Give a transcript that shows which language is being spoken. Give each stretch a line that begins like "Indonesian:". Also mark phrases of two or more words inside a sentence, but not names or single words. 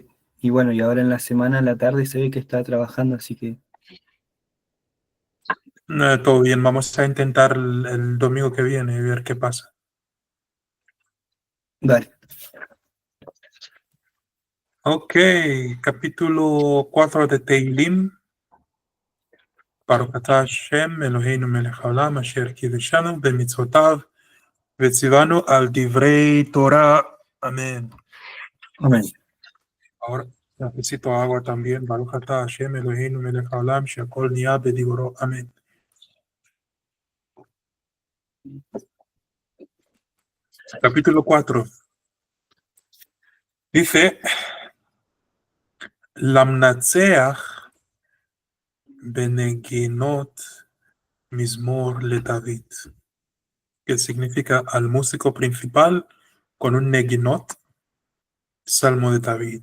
Spanish: Y bueno, y ahora en la semana, en la tarde, se ve que está trabajando, así que Todo bien, vamos a intentar el domingo que viene y ver qué pasa. dale. Ok, capítulo 4 de Teilim.
Hebrew: ברוך אתה ה׳ אלוהינו מלך העולם אשר קדשנו במצוותיו וצונו על דברי תורה.
Spanish: Amén. Amén. Ahora necesito agua también.
Hebrew: ברוך אתה ה׳ אלוהינו מלך העולם שהכל נהיה בדברו.
Spanish: Amén. Capítulo 4. Dice,
Hebrew: למנצח בנגינות מזמור לדוד,
Spanish: que significa al músico principal con un neginot, Salmo de David.